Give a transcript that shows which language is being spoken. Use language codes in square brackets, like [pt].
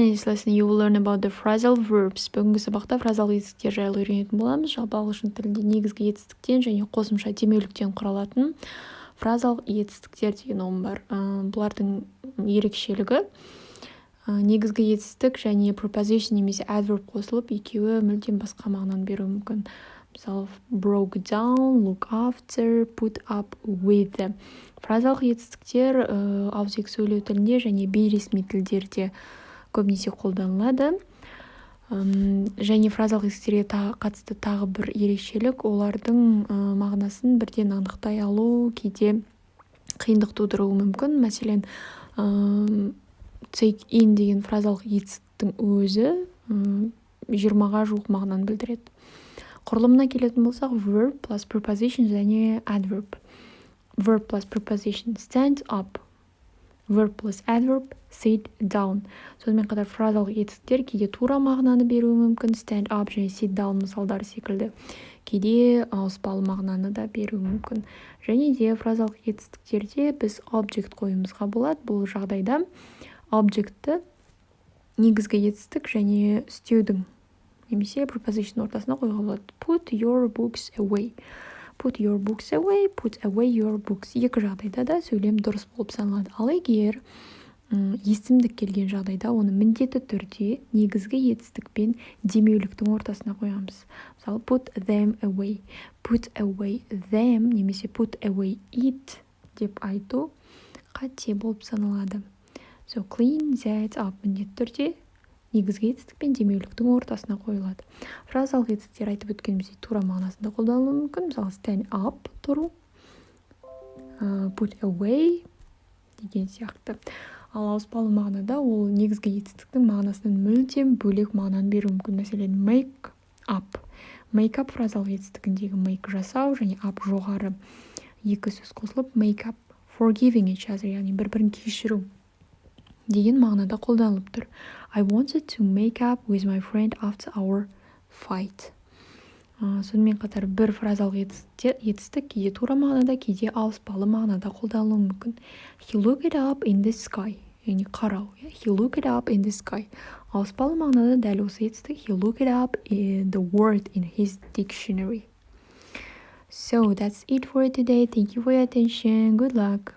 [en] In this lesson you will learn about the phrasal verbs. [kk] Бүгінгі сабақта фразалық етістіктер жайлы үйренетін боламыз. Жалпы ағылшын тілінде негізгі етістіктен және қосымша демеуліктен құралатын фразалық етістіктер деген ұғым бар. Бұлардың ерекшелігі негізгі етістік және preposition немесе adverb қосылып, екеуі мүлдем басқа мағынаны беруі мүмкін. Мысалы, [en] broke down, look after, put up with. [kk] Фразалық етістіктер ауызекі сөйлеу тілінде және бейресми тілдерде көбінесе қолданылады. Және фразалық етістіктерге қатысты тағы бір ерекшелік, олардың мағынасын бірден анықтай алу кейде қиындық тудыруы мүмкін. Мәселен, [en] take in [kk] деген фразалық етістіктің өзі 20-ға жуық мағынаны білдіреді. Құрылымына келетін болсақ, [en] verb plus preposition [kk] және adverb. [en] Verb plus preposition stand up. Verb plus adverb sit down. [kk] Сонымен қатар фразалық етістіктер кейде тура мағынаны беруі мүмкін. [en] Stand up [kk] және [en] sit down [kk] мысалдары секілді. Кейде ауыспалы мағынаны да беруі мүмкін. Және де фразалық етістіктерде біз object қоюымызға болады. Бұл жағдайда objectті негізгі етістік және стеудің немесе preposition ортасына қойға болады. [en] Put your books away. Put your books away, put away your books. [kk] Екі жағдайда да сөйлем дұрыс болып саналады. Ал егер есімдік келген жағдайда оны міндетті түрде негізгі етістікпен демеуліктің ортасына қоямыз. Мысалы, [en] put them away. Put away them [kk] немесе [en] put away it [kk] деп айту қате болып саналады. [en] So clean that up [kk] міндетті түрде негізгі етістікпен демеуліктің ортасына қойылады. Фразалық етістіктер айтып өткеніміздей тура мағынасында қолданылуы мүмкін. Мысалы, [en] stand up [kk] тұру, [en] put away [kk] деген сияқты. Ал ауыспалы мағынада ол негізгі етістіктің мағынасынан мүлдем бөлек мағынаны беруі мүмкін. Мәселен, [en] make up. [kk] Make up фразалық етістігіндегі make жасау және up жоғары екі сөз қосылып make up, [en] forgiving each other, [kk] яғни бір-бірін кешіру деген мағынада қолданылып тұр. [en] I wanted to make up with my friend after our fight. [kk] Сонымен қатар бір фразалық етістік кейде тура мағынада, кейде ауыспалы мағынада қолданылуы мүмкін. [en] He looked up in the sky. [kk] Яғни қарау. [en] He looked up in the sky. [kk] Ауыспалы мағынада дәл осы етістік. [en] He looked up the word in his dictionary. So that's it for today. Thank you for your attention. Good luck.